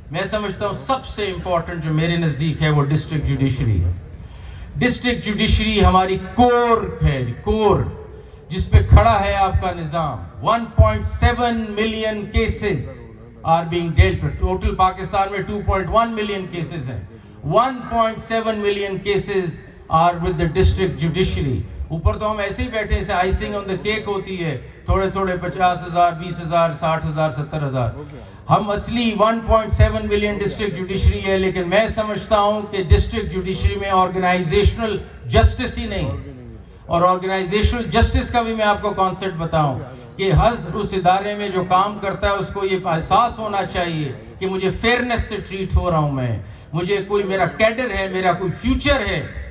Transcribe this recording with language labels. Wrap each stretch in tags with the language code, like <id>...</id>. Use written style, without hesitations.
<ur>میں سمجھتا ہوں سب سے امپورٹنٹ جو میرے نزدیک ہے وہ ڈسٹرکٹ جوڈیشری ہے. ڈسٹرکٹ جوڈیشری ہماری کور ہے، کور جس پہ کھڑا ہے آپ کا نظام.</ur> <en>1.7 million cases are being dealt.</en> <ur>Total Pakistan میں 2.1 ملین کیسز ہیں.</ur> <en>1.7 million cases are with the district judiciary.</en> <ur>اوپر تو ہم ایسے ہی بیٹھے ہیں،</ur> <en>icing on the cake</en> <ur>ہوتی ہے، تھوڑے تھوڑے 50,000 20,000 60,000 70,000. ہم اصلی 1.7 ملین ڈسٹرکٹ جوڈیشری ہے. لیکن میں سمجھتا ہوں کہ ڈسٹرکٹ جوڈیشری میں آرگنائزیشنل جسٹس ہی نہیں. اور آرگنائزیشنل جسٹس کا بھی میں آپ کو کانسیپٹ بتاؤں کہ ہر اس ادارے میں جو کام کرتا ہے اس کو یہ احساس ہونا چاہیے کہ مجھے فیئرنیس سے ٹریٹ ہو رہا ہوں، میں مجھے کوئی میرا کیڈر ہے، میرا کوئی فیوچر ہے.</ur>